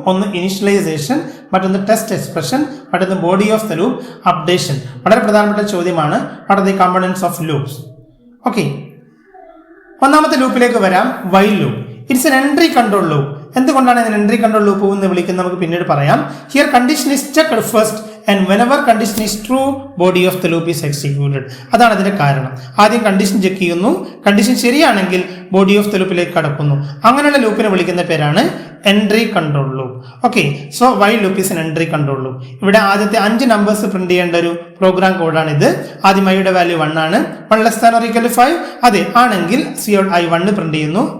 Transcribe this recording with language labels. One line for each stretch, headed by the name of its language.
Malayalam: ഒന്ന് ഇനിഷ്യലൈസേഷൻ, മറ്റൊന്ന് test expression, മറ്റൊന്ന് body of the loop, updation. വളരെ പ്രധാനപ്പെട്ട ചോദ്യമാണ്
English: What are the components of loops.
Malayalam: Okay, ഒന്നാമത്തെ ലൂപ്പിലേക്ക് വരാം. While loop.
English: It's an entry control loop.
Malayalam: എന്തുകൊണ്ടാണ് ഇതിന് എൻട്രി കൺട്രോൾ ലൂപ്പ് എന്ന് വിളിക്കുന്നത് നമുക്ക് പിന്നീട് പറയാം.
English: Here condition is checked first and whenever condition is true, body of the loop is executed.
Malayalam: അതാണ് അതിന്റെ കാരണം. ആദ്യം കണ്ടീഷൻ ചെക്ക് ചെയ്യുന്നു, കണ്ടീഷൻ ശരിയാണെങ്കിൽ ബോഡി ഓഫ് ദ ലൂപ്പിലേക്ക് കടക്കുന്നു. അങ്ങനെയുള്ള ലൂപ്പിനെ വിളിക്കുന്ന പേരാണ് entry control loop. Okay,
English: So while loop is an entry control loop.
Malayalam: ഇവിടെ ആദ്യത്തെ 5 നമ്പേഴ്സ് പ്രിന്റ് ചെയ്യേണ്ട ഒരു പ്രോഗ്രാം കോഡാണ് ഇത്. ആദ്യം ഐയുടെ വാല്യൂ 1 ആണ്. 1 less than or equal to 5 അതെ ആണെങ്കിൽ cout i 1 പ്രിന്റ് ചെയ്യുന്നു.